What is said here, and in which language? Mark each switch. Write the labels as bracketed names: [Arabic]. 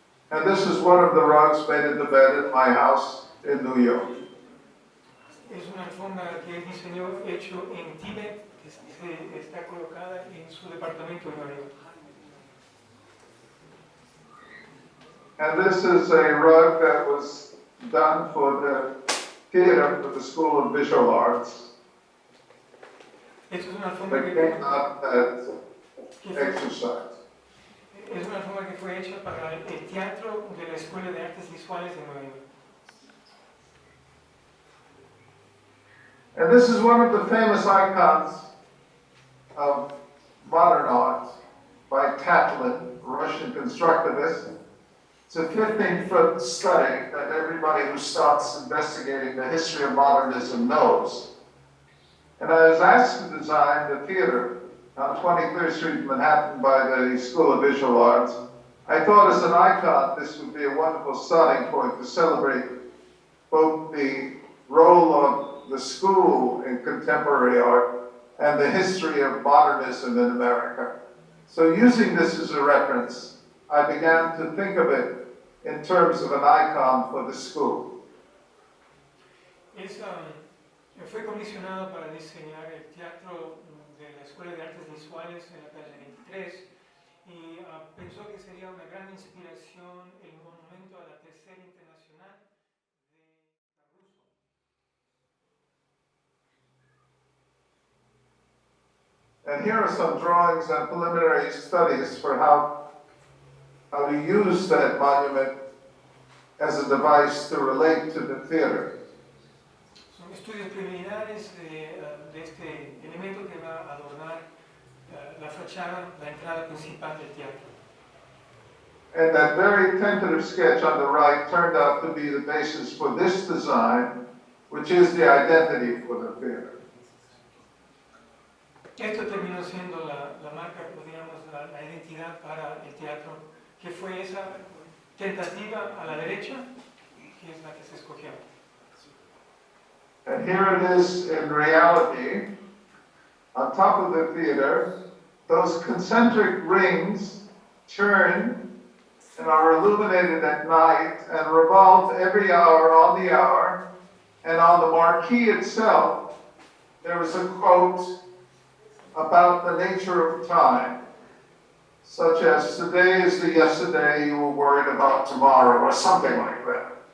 [English] And this is one of the rugs made in the bed in my house in New York. [Spanish] Es una alfombra que él diseñó hecho en Tíbet, que está colocada en su departamento en Nueva York. [English] And this is a rug that was done for the theater for the School of Visual Arts. [Spanish] Esto es una alfombra [English] They [Spanish] que [English] came out that exercise. [Spanish] es una alfombra que fue hecha para el teatro de la Escuela de Artes Visuales de Nueva York. [English] And this is one of the famous icons of modern art by Tatlin, Russian constructivist. It's a 15-foot study that everybody who starts investigating the history of modernism knows. And I was asked to design the theater on 23rd Street, Manhattan, by the School of Visual Arts. I thought as an icon, this would be a wonderful starting point to celebrate both the role of the school in contemporary art and the history of modernism in America. So using this as a reference, I began to think of it in terms of an icon for the school. [Spanish] Fue comisionado para diseñar el teatro de la Escuela de Artes Visuales en la calle 23 y pensó que sería una gran inspiración el monumento a la Tercera Internacional de ruso. [English] And here are some drawings and preliminary studies for how to use that monument as a device to relate to the theater. [Spanish] Son estudios preliminares de este elemento que va a adornar la fachada, la entrada principal del teatro. [English] And that very tentative sketch on the right turned out to be the basis for this design, which is the identity for the theater. [Spanish] Esto terminó siendo la marca, digamos, la identidad para el teatro, que fue esa tentativa a la derecha, que es la que se escogió. [English] And here it is in reality, on top of the theater, those concentric rings turn and are illuminated at night and revolve every hour on the hour. And on the marquee itself, there is a quote about the nature of time, such as, today is the yesterday you were worried about tomorrow, or something like that.